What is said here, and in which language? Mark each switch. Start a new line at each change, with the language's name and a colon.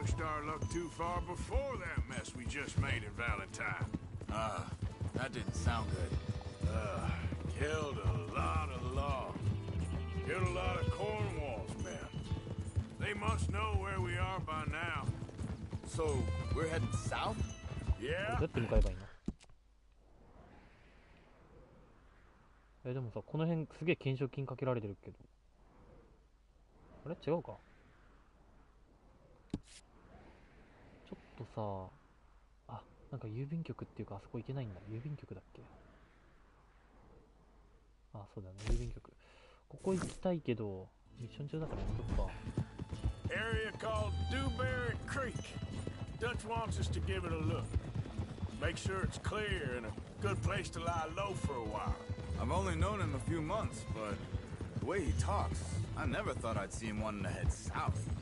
English: pushed our luck too far before that mess we just made in Valentine. That didn't sound good. Killed a lot of logs. Killed a lot of Cornwall's men. They must know where we are by now. So, we're heading south?
Japanese: ど
English: Yeah?
Japanese: うやって向かえばいいの？でもさ、この辺すげえ懸賞金かけられてるけど。あれ違うか？ちょっとさ、あ、なんか郵便局っていうかあそこ行けないんだ。郵便局だっけ？あ、そうだね、郵便局。ここ行きたいけど、ミッション中だからやめとくか。
English: Area called Dewberry Creek. Dutch wants us to give it a look. Make sure it's clear and a good place to lie low for a while. I've only known him a few months, but the way he talks, I never thought I'd see him wanting to head south.